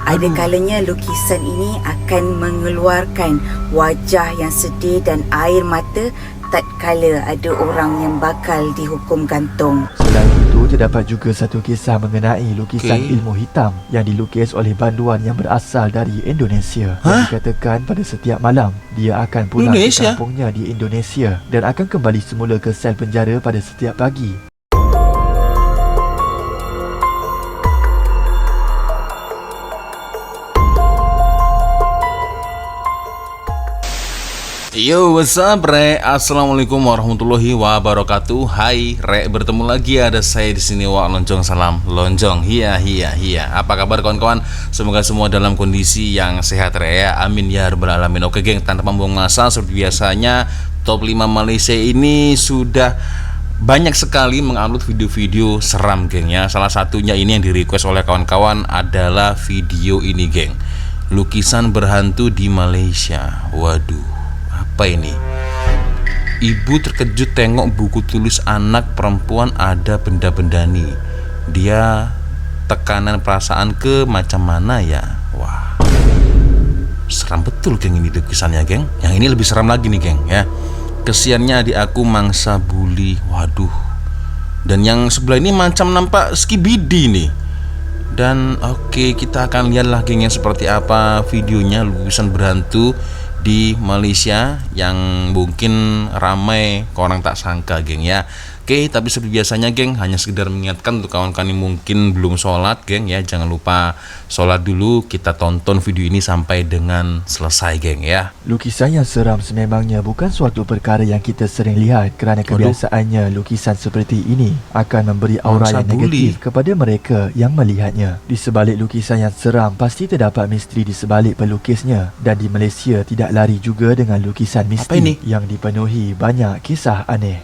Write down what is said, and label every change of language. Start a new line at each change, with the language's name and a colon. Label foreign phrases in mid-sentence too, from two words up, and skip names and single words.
Malay: Ada kalanya lukisan ini akan mengeluarkan wajah yang sedih dan air mata tatkala ada orang yang bakal dihukum gantung. Selain itu, terdapat juga satu kisah mengenai lukisan ilmu hitam yang dilukis oleh banduan yang berasal dari Indonesia. Yang dikatakan pada setiap malam, dia akan pulang ke kampungnya di Indonesia dan akan kembali semula ke sel penjara pada setiap pagi.
English: Yo, what's up, Re?
Arabic: Assalamualaikum warahmatullahi wabarakatuh.
Indonesian: Hai, Re, bertemu lagi ada saya di sini. Wak Lonjong, salam lonjong. Hiya. Apa kabar kawan-kawan? Semoga semua dalam kondisi yang sehat, Re, ya.
Arabic: Amin ya rabbal alamin.
Indonesian: Oke, geng, tanpa membuang masa, seperti biasanya top 5 Malaysia ini sudah banyak sekali mengupload video-video seram, geng, ya. Salah satunya ini yang di-request oleh kawan-kawan adalah video ini, geng. Lukisan berhantu di Malaysia. Waduh, apa ini?
Malay: Ibu terkejut tengok buku tulis anak perempuan ada benda-benda nih. Dia tekanan perasaan ke macam mana ya?
Indonesian: Wah, seram betul, geng, ini lukisannya, geng. Yang ini lebih seram lagi nih, geng, ya.
Malay: Kesiannya adik aku mangsa bully.
Indonesian: Waduh. Dan yang sebelah ini macam nampak skibidi nih. Dan oke, kita akan lihatlah, geng, yang seperti apa videonya lukisan berhantu di Malaysia yang mungkin ramai orang tak sangka, geng, ya. Oke, tapi seperti biasanya, geng, hanya sekedar mengingatkan untuk kawan-kawan yang mungkin belum sholat, geng, ya, jangan lupa sholat dulu. Kita tonton video ini sampai dengan selesai, geng, ya.
Malay: Lukisan yang seram sememangnya bukan suatu perkara yang kita sering lihat, kerana kebiasaannya lukisan seperti ini akan memberi aura yang negatif kepada mereka yang melihatnya. Di sebalik lukisan yang seram pasti terdapat misteri di sebalik pelukisnya, dan di Malaysia tidak lari juga dengan lukisan misteri yang dipenuhi banyak kisah aneh.